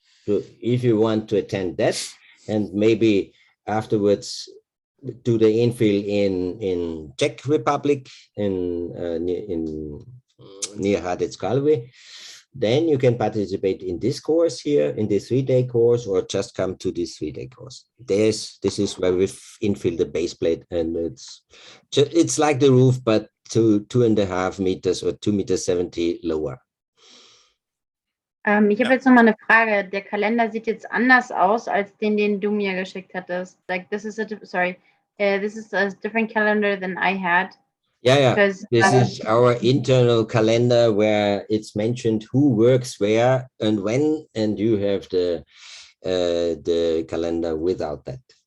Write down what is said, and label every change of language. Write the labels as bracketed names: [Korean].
[English] So if you want to attend that, and maybe afterwards do the infill in Czech Republic, near Hradec Králové, then you can participate in this course here, in this 3-day course, or just come to this 3-day course. This is where we infill the base plate, and it's like the roof, but 2.5 meters or 2,70 meters lower. [German] Ich habe jetzt noch mal eine Frage. Der Kalender sieht jetzt anders aus als den du mir geschickt hattest. [English] Like this is a different calendar than I had. Yeah. Because, this is our internal calendar where it's mentioned who works where and when, and you have the calendar without that.